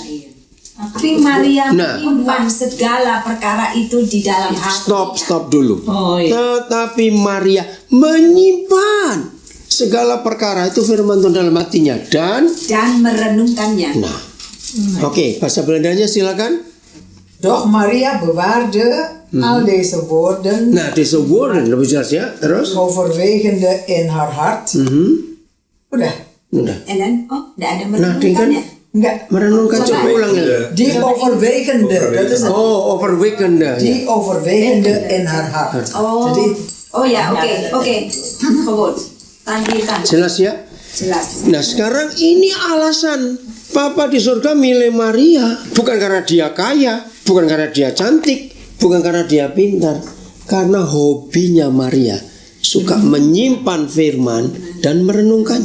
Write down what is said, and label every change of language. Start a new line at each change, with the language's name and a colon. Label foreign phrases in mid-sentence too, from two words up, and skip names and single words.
Indonesian: Tapi Maria Nah. menyimpan segala perkara itu di dalam hati. Stop dulu. Oh, iya. Tetapi Maria menyimpan segala perkara itu firman Tuhan dalam hatinya dan merenungkannya. nah. Oke, bahasa Belandanya silakan.
Dutch: Doch Maria bewaarde al deze woorden
Indonesian: Nah,
Dutch: deze woorden
Indonesian: lebih jelas ya. Terus?
Dutch: overwegende in haar hart.
Indonesian: Udah.
English: And then,
Indonesian: tidak ada Nah, merenungkannya. Enggak. Merenungkan coba ulang ya.
Dutch: Die overwegende. Dat is het. Oh, overwegende. Die overwegende in haar hart.
Indonesian: Jadi Oke. Goed. Lanjutkan. Jelas ya? Jelas. Nah, sekarang ini alasan Papa di surga milih Maria. Bukan karena dia kaya, bukan karena dia cantik, bukan karena dia pintar. Karena hobinya Maria suka menyimpan firman dan merenungkannya.